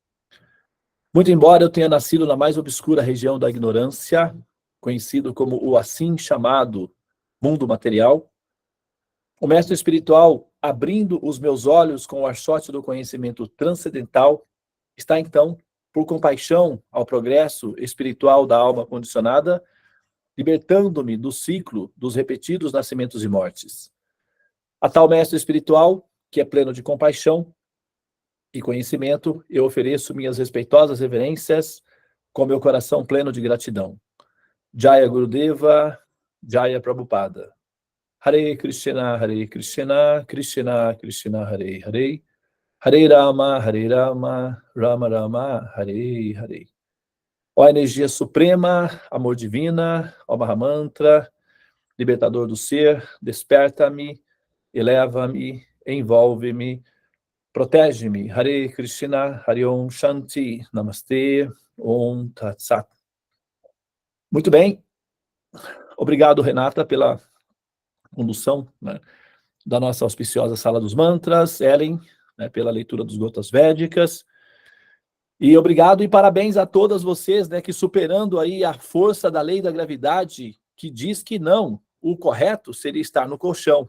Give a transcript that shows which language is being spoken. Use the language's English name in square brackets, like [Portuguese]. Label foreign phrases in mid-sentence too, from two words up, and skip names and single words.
[Portuguese] Muito embora eu tenha nascido na mais obscura região da ignorância, conhecido como o assim chamado mundo material, o mestre espiritual, abrindo os meus olhos com o archote do conhecimento transcendental, está então, por compaixão ao progresso espiritual da alma condicionada, libertando-me do ciclo dos repetidos nascimentos e mortes. A tal mestre espiritual, que é pleno de compaixão e conhecimento, eu ofereço minhas respeitosas reverências com meu coração pleno de gratidão. [Sanskrit] Jaya Gurudeva, Jaya Prabhupada. Hare Krishna, Krishna Krishna, Hare Hare, Hare Rama, Rama Rama, Hare Hare. [Portuguese] Ó energia suprema, amor divina, ó Mahamantra, libertador do ser, desperta-me, eleva-me, envolve-me, protege-me. [Sanskrit] Hare Krishna, Hare Om Shanti, Namastê, Om Tat Sat. [Portuguese] Muito bem. Obrigado, Renata, pela condução, né, da nossa auspiciosa Sala dos Mantras, Ellen, né, pela leitura dos Gotas Védicas. E obrigado e parabéns a todas vocês, né, que superando aí a força da lei da gravidade, que diz que não, o correto seria estar no colchão.